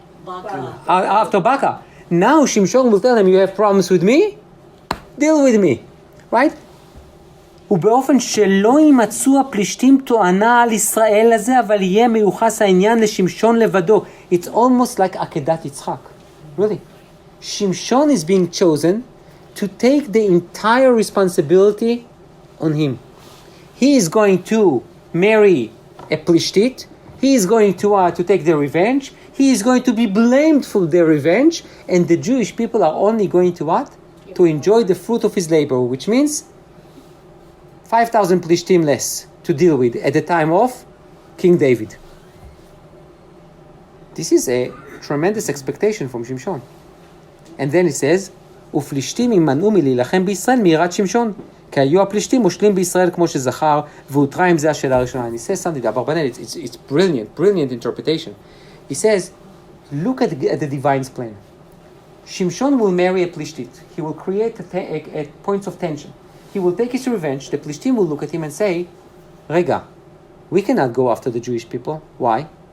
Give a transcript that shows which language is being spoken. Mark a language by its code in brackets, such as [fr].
[en] Baka. After Baka. Now Shimshon will tell them, you have problems with me? Deal with me. Right? [he] ובאופן שלא יימצאו הפלישתים טוענה על ישראל הזה, אבל יהיה מיוחס העניין לשמשון לבדו. [en] It's almost like עקדת יצחק. Really. Shimshon is being chosen to take the entire responsibility on him. He is going to marry a Plishtit. He is going to take the revenge. He is going to be blamed for the revenge. And the Jewish people are only going to what? To enjoy the fruit of his labor, which means 5,000 Plishtim less to deal with at the time of King David. This is a tremendous expectation from Shimshon. [he] And then it says, ופלישתים ימנעו מלהילחם בישראל מיראת שמשון. כי היו הפלישתים מושלים בישראל כמו שזכר, והותרה עם זה השאלה הראשונה. [en] And he says something, it's brilliant interpretation. He says, look at the divine's plan. Shimshon will marry a Plishtit. He will create a points of tension. He will take his revenge. The Plishtim will look at him and say, Rega, we cannot go after the Jewish people. Why?